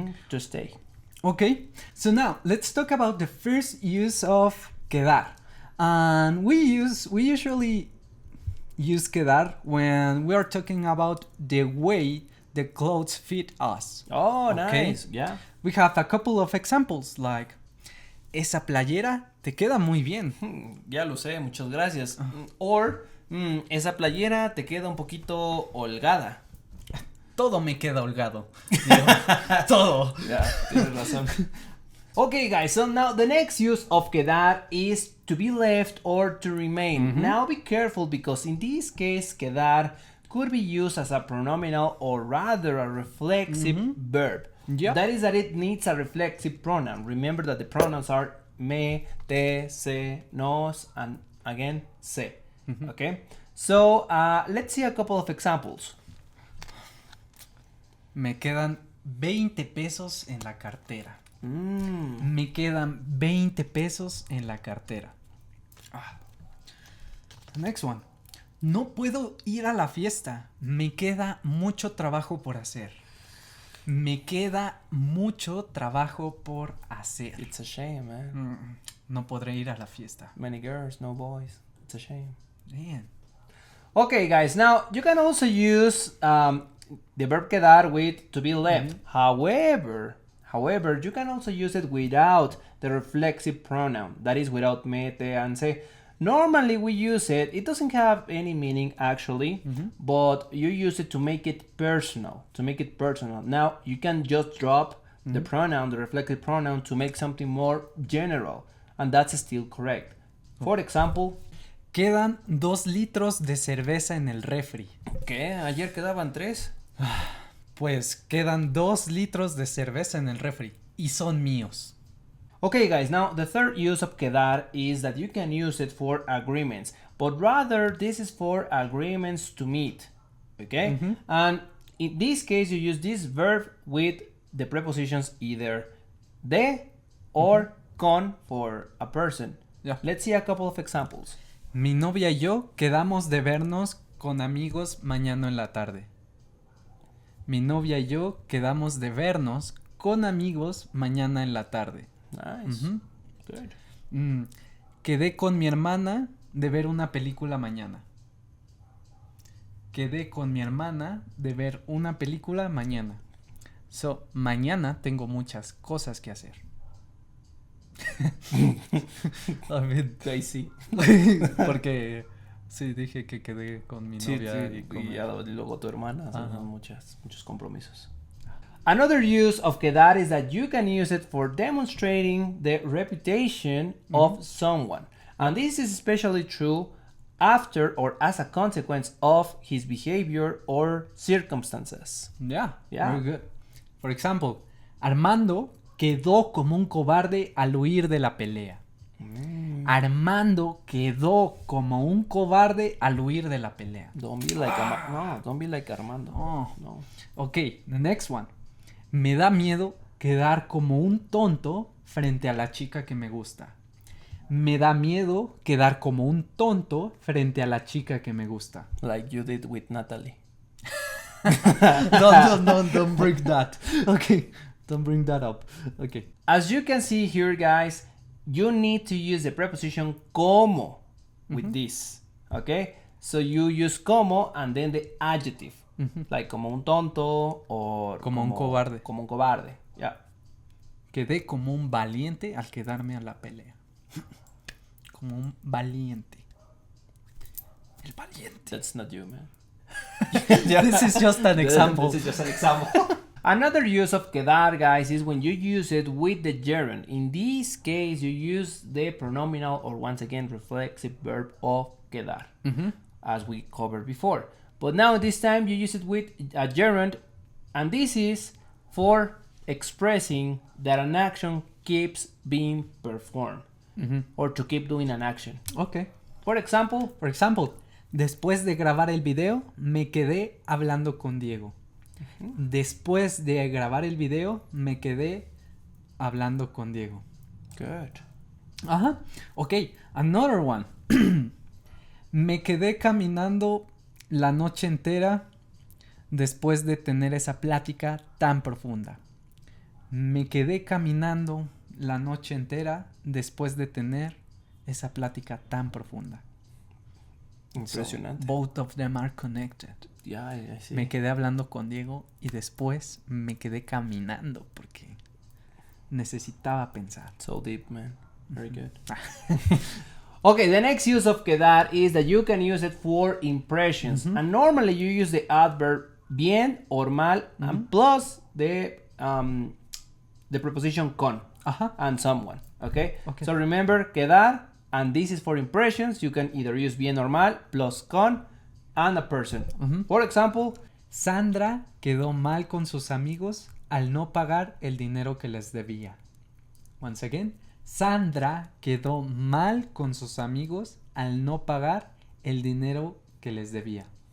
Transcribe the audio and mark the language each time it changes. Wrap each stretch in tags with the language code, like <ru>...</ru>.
<en>To stay. Okay, so now let's talk about the first use of quedar. And we usually use quedar when we are talking about the way the clothes fit us. Oh, Okay. nice. Yeah. We have a couple of examples like</en> <es>esa playera te queda muy bien. Ya lo sé, muchas gracias. Or, esa playera te queda un poquito holgada. Todo me queda holgado. Todo.</es> <en>Yeah,</en> <es>tienes razón.</es> <en>Okay, guys, so now the next use of quedar is to be left or to remain. Now be careful because in this case, quedar could be used as a pronominal or rather a reflexive verb. Yeah. That is that it needs a reflexive pronoun. Remember that the pronouns are me, te, se, nos, and again, se. Okay? So, let's see a couple of examples.</en> <es>Me quedan 20 pesos en la cartera. Me quedan 20 pesos en la cartera.</es> <en>The next one.</en> <es>No puedo ir a la fiesta. Me queda mucho trabajo por hacer. Me queda mucho trabajo por hacer.</es> <en>It's a shame, man.</en> <es>No podré ir a la fiesta.</es> <en>Many girls, no boys. It's a shame. Man. Okay, guys, now you can also use the verb quedar with to be left. However, you can also use it without the reflexive pronoun. That is without me, te, and se. Normally we use it. It doesn't have any meaning actually, but you use it to make it personal. Now you can just drop the pronoun, the reflexive pronoun, to make something more general, and that's still correct. For example,</en> <es>Quedan 2 litros de cerveza en el refri. ¿qué? Ayer quedaban 3. Pues quedan 2 litros de cerveza en el refri. Y son míos.</es> <en>Okay, guys, now the third use of quedar is that you can use it for agreements, but rather this is for agreements to meet, okay? And in this case, you use this verb with the prepositions either de or con for a person. Yeah. Let's see a couple of examples.</en> <es>Mi novia y yo quedamos de vernos con amigos mañana en la tarde. Mi novia y yo quedamos de vernos con amigos mañana en la tarde.</es> <en>Nice. Ujú. Good.</en> <es>Quedé con mi hermana de ver una película mañana. Quedé con mi hermana de ver una película mañana. So, mañana tengo muchas cosas que hacer. A ver,</es> <en>Crazy.</en> <es>porque sí, dije que quedé con mi novia y con y luego tu hermana. Ajá. Muchos compromisos.</es> <en>Another use of quedar is that you can use it for demonstrating the reputation of someone. And this is especially true after or as a consequence of his behavior or circumstances. Yeah, Yeah. very good. For example,</en> <es>Armando quedó como un cobarde al huir de la pelea. Armando quedó como un cobarde al huir de la pelea.</es> <en>Don't be like Armando. Oh.</en> <es>No.</es> <en>Okay, the next one.</en> <es>Me da miedo quedar como un tonto frente a la chica que me gusta. Me da miedo quedar como un tonto frente a la chica que me gusta.</es> <en>Like you did with Natalie. Don't bring that. Okay, don't bring that up. Okay. As you can see here, guys, you need to use the preposition como with this. Okay? So you use como and then the adjective. Like</en> <es>como un tonto</es> <en>or</en> <es>Como un cobarde. Como un cobarde. Yeah. Quedé como un valiente al quedarme a la pelea. Como un valiente. El valiente.</es> <en>That's not you, man. This is just an example. This is just an example. Another use of quedar, guys, is when you use it with the gerund. In this case, you use the pronominal or once again reflexive verb of quedar, as we covered before. But now this time you use it with a gerund, and this is for expressing that an action keeps being performed or to keep doing an action. Okay. For example,</en> <es>Después de grabar el video, me quedé hablando con Diego. Después de grabar el video, me quedé hablando con Diego.</es> <en>good. Ajá. Ok, another one.</en> <es>Me quedé caminando la noche entera después de tener esa plática tan profunda. Me quedé caminando la noche entera después de tener esa plática tan profunda. Impresionante.</es> <en>So, both of them are connected. Yeah, I see.</en> <es>Me quedé hablando con Diego y después me quedé caminando porque necesitaba pensar.</es> <en>So deep, man. Very good. Okay, the next use of quedar is that you can use it for impressions. And normally you use the adverb bien or mal and plus the preposition con and someone. Okay? Okay. So remember, quedar, and this is for impressions. You can either use bien or mal plus con and a person. For example,</en> <es>Sandra quedó mal con sus amigos al no pagar el dinero que les debía.</es> <en>Once again,</en> <es>Sandra quedó mal con sus amigos al no pagar el dinero que les debía.</es>